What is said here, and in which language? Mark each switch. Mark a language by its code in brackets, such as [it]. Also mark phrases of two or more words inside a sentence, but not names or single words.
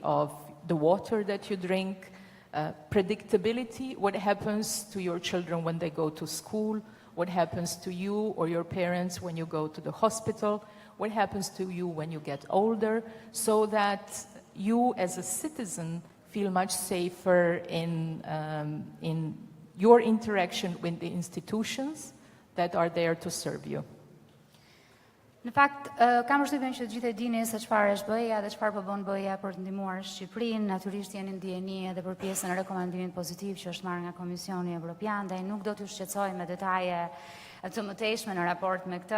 [en] of the water that you drink, predictability, what happens to your children when they go to school, what happens to you or your parents when you go to the hospital, what happens to you when you get older, so that you as a citizen feel much safer in your interaction with the institutions that are there to serve you. [sq] Në fakt, kam përshtypjen që të gjithë e dini se çfarë është BE-ja dhe çfarë po bën BE-ja për të ndihmuar Shqipërinë. Natyrisht jeni ndjeni edhe për pjesën e rekomandimit pozitiv që është marrë nga Komisioni Evropian, dhe nuk do t'ju shqetësoj me detaje të mëtejshme në raport me këtë.